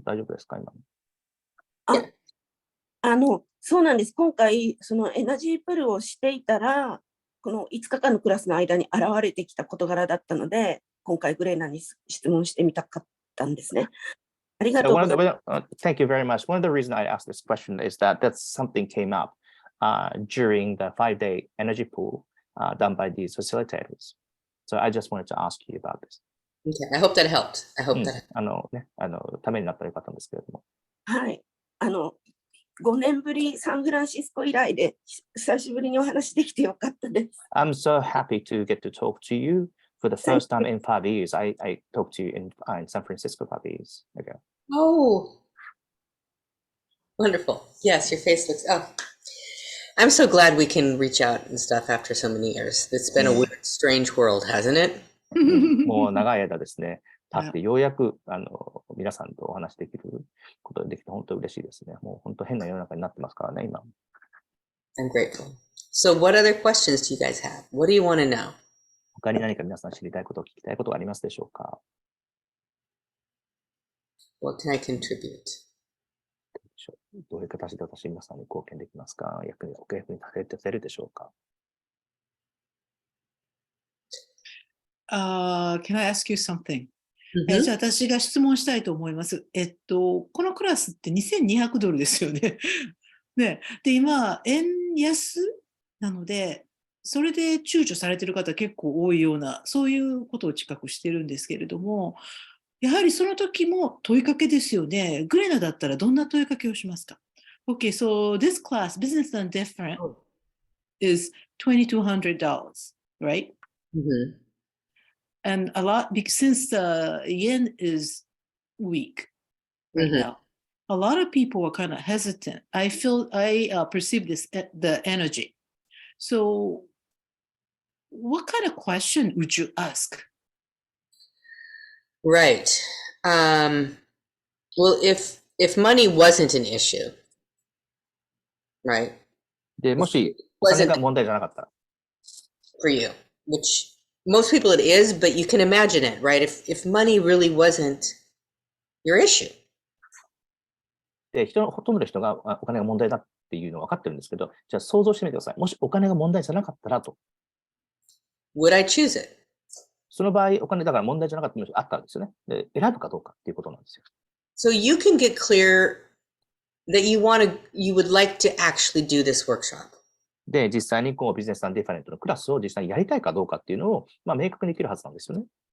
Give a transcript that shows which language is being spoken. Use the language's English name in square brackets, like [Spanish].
[Japanese] 大丈夫ですか今？そうなんです。今回、そのエナジープルをしていたら、この5日間のクラスの間に現れてきた事柄だったので、今回グレーナに質問してみたかったんですね。ありがとうございます。 [English] Thank you very much. One of the reasons I asked this question is that something came up during the 5-day energy pool done by these facilitators. So I just wanted to ask you about this. Okay, I hope that helped. I hope that helped. [Japanese] ためになったらよかったんですけれども。はい。 5年ぶりサンフランシスコ以来で久しぶりにお話できてよかったです。 [English] I'm so happy to get to talk to you for the first time in 5 years. I talked to you in San Francisco 5 years ago. Oh, wonderful. Yes, your face looks, I'm so glad we can reach out and stuff after so many years. It's been a weird, strange world, hasn't it? [Japanese] もう長い間ですね、経ってようやく皆さんとお話できることができて本当嬉しいですね。もう本当変な世の中になってますからね、今。 [English] I'm grateful. So what other questions do you guys have? What do you want to know? [Japanese] 他に何か皆さん知りたいこと、聞きたいことがありますでしょうか？ [English] What can I contribute? [Japanese] どういう形で私皆さんに貢献できますか？お役に立てるでしょうか？ [English] Can I ask you something? [Japanese] じゃあ私が質問したいと思います。このクラスって$2200ですよね。ね。で、今、円安なので、それで躊躇されている方結構多いような、そういうことを近くしてるんですけれども、やはりその時も問いかけですよね。グレナだったらどんな問いかけをしますか？ [English] Okay, so this class, Business and Different, is $2,200, right? And a lot, since the yen is weak right now, a lot of people are kind of hesitant. I perceive the energy. So what kind of question would you ask? Right. Well, if money wasn't an issue, right? [Japanese] で、もしお金が問題じゃなかったら。 [English] For you, which most people it is, but you can imagine it, right? If money really wasn't your issue. [Japanese] で、ほとんどの人がお金が問題だってっていうのは分かってるんですけど、じゃあ想像してみてください。もしお金が問題じゃなかったらと。 [English] Would I choose it? [Japanese] その場合、お金だから問題じゃなかったのがあったんですよね。で、選ぶかどうかっていうことなんですよ。 [English] So you can get clear that you would like to actually do this workshop. [Japanese] で、実際にこうビジネスディファレントのクラスを実際にやりたいかどうかっていうのを、明確にできるはずなんですよね。